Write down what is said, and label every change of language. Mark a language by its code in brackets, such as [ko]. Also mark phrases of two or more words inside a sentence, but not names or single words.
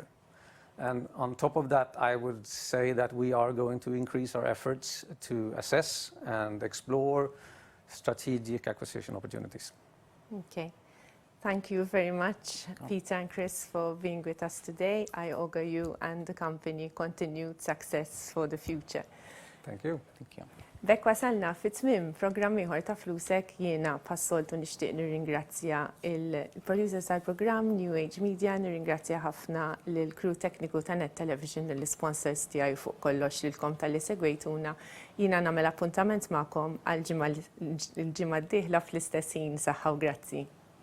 [en] And on top of that, I would say that we are going to increase our efforts to assess and explore strategic acquisition opportunities. Okay. Thank you very much, Peter and Chris, for being with us today. I augur you and the company continued success for the future. Thank you. Thank you. [mt] Bekk wasalna fit-tmiem programm ieħor ta' Flusek, jiena passoltu nixtieq nirringrazzja il-producers tal-programm New Age Media, nirringrazzja ħafna lill crew tekniku ta' Net Television lill-sponsors tiegħi fuq kollox lilkom tal-li segwejtuna. Jiena nagħmel appuntament magħkom għal ġimgħa d-dieħla fl-istess ħin saħħa u grazzi.